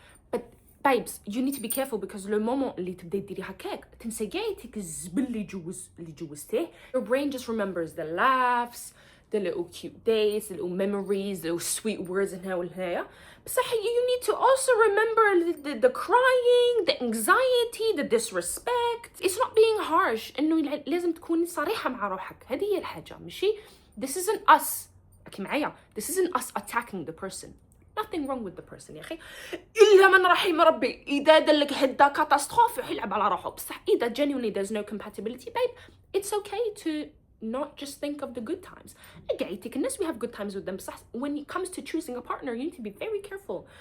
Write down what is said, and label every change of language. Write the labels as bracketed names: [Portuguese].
[English] But babes, you need to be careful because [French] le moment [Arabic] اللي تبدأي تديري هكاك تنسى كاع الزبل اللي جوزتيه. [English] Your brain just remembers the laughs, the little cute days, the little memories, the little sweet words and how بصح you need to also remember the crying, the anxiety, the disrespect. It's not being harsh. [Arabic] إنه لازم تكون صريحة مع روحك. هذه هي الحاجة ماشي. [English] This isn't us. [Arabic] أكي معايا. [English] This isn't us attacking the person. Nothing wrong with the person [Arabic] يا أخي. إلا من رحم ربي. إذا دلك هدا كاتاستروف يلعب على روحه. [English] بصح إذا genuinely there's no compatibility, babe, it's okay to not just think of the good times. [Arabic] قاعدتك الناس [English] we have good times with them. بصح when it comes to choosing a partner, you need to be very careful.